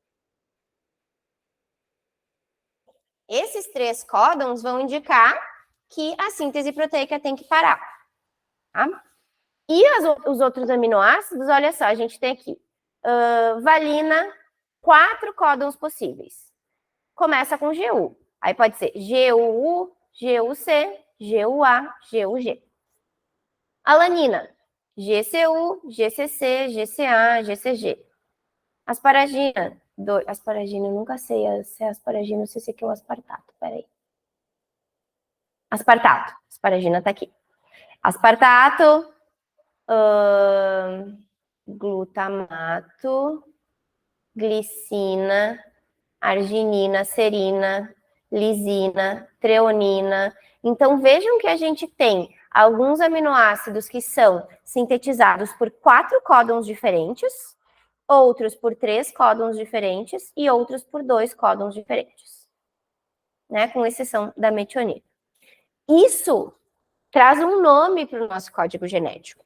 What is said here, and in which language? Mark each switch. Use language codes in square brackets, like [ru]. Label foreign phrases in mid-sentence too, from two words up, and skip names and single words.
[pt] Esses 3 códons vão indicar que a síntese proteica tem que parar. Tá? E os outros aminoácidos, olha só, a gente tem aqui valina, 4 códons possíveis. Começa com GU. Aí pode ser GUU, GUC, GUA, GUG. Alanina, GCU, GCC, GCA, GCG. Asparagina, asparagina, eu nunca sei se é asparagina ou se esse aqui é um aspartato, peraí. Aspartato, asparagina tá aqui. Aspartato, glutamato, glicina, arginina, serina, lisina, treonina. Então, vejam que a gente tem alguns aminoácidos que são sintetizados por 4 códons diferentes, outros por 3 códons diferentes e outros por 2 códons diferentes, né? Com exceção da metionina. Isso traz um nome para o nosso código genético.